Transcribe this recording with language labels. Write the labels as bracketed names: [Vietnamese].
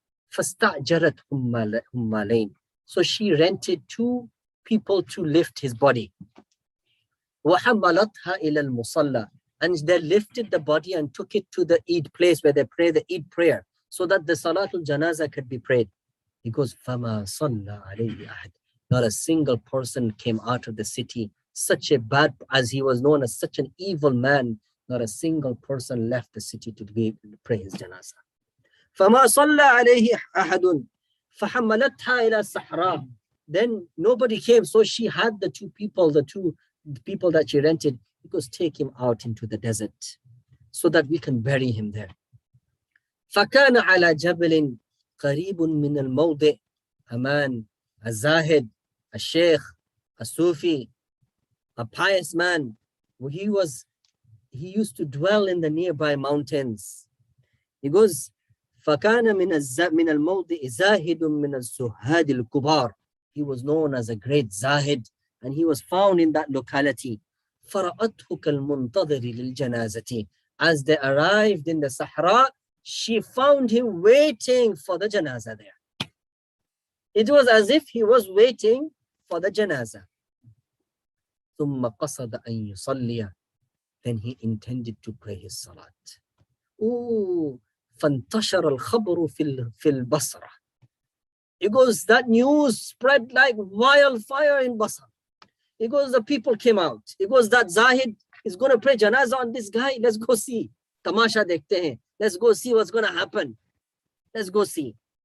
[Arabic] فاستأجرت حمالين. [English] So she rented 2 people to lift his body. [Arabic] وحملتها إلى المصلى, [English] and they lifted the body and took it to the Eid place where they pray the Eid prayer, so that the Salatul Janazah could be prayed. He goes, [Arabic] فما صلى عليه أحد. [English] Not a single person came out of the city. Such a bad, as he was known as such an evil man, not a single person left the city to pray his janazah. [Arabic] فما صلى عليه أحد فحملتها إلى الصحراء. [English] Then nobody came, so she had the two people that she rented. He goes, take him out into the desert so that we can bury him there. [Arabic] فكان على جبل قريب من الموضع. [English] A man, a zahid, a sheikh, a sufi, a pious man. He used to dwell in the nearby mountains. He goes, [Arabic] فكان من الموضع زاهد من الزهاد الكبار. [English] He was known as a great zahid, and he was found in that locality. [Arabic] فرأته كالمنتظر للجنازة. [English] As they arrived in the Sahara, she found him waiting for the janazah there. It was as if he was waiting for the janazah. [Arabic] ثم قصد أن يصلي. [English] Then he intended to pray his salat. Ooh, [Arabic] فانتشر الخبر في البصرة. [English] It goes, that news spread like wildfire in Basra. It goes, the people came out. It goes, that Zahid is going to pray janazah on this guy. Let's go see. [Urdu] Tamasha dekhte hain. [English] Let's go see what's going to happen. Let's go see.